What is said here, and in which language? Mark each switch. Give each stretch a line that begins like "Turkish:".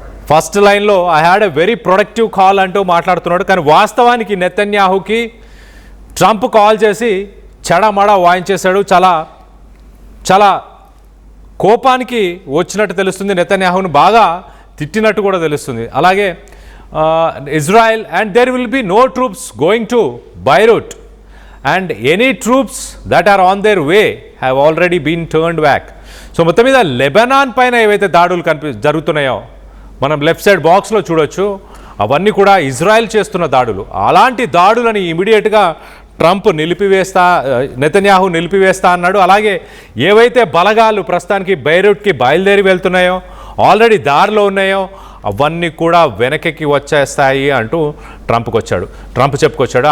Telugu: First లైన్లో
English: I had a very productive call
Telugu: అంటూ మాట్లాడుతున్నాడు. కానీ వాస్తవానికి నెతన్యాహుకి ట్రంప్ కాల్ చేసి చెడమడ వాయించేశాడు. చాలా చాలా కోపానికి వచ్చినట్టు తెలుస్తుంది. నెతన్యాహును బాగా తిట్టినట్టు కూడా తెలుస్తుంది.
English: అలాగే Israel and there will be no troops going to Beirut and any troops that are on their way have already been turned back.
Telugu: So మొత్తం మీద లెబనాన్ పైన ఏవైతే దాడులు జరుగుతున్నాయో మనం లెఫ్ట్ సైడ్ బాక్స్లో చూడొచ్చు, అవన్నీ కూడా ఇజ్రాయెల్ చేస్తున్న దాడులు. అలాంటి దాడులని ఇమీడియట్గా ట్రంప్ నెతన్యాహు నిలిపివేస్తా అన్నాడు. అలాగే ఏవైతే బలగాలు ప్రస్తుతానికి బైరూట్కి బయలుదేరి వెళ్తున్నాయో, ఆల్రెడీ దారిలో ఉన్నాయో, అవన్నీ కూడా వెనక్కి వచ్చేస్తాయి అంటూ ట్రంప్ చెప్పుకొచ్చాడు.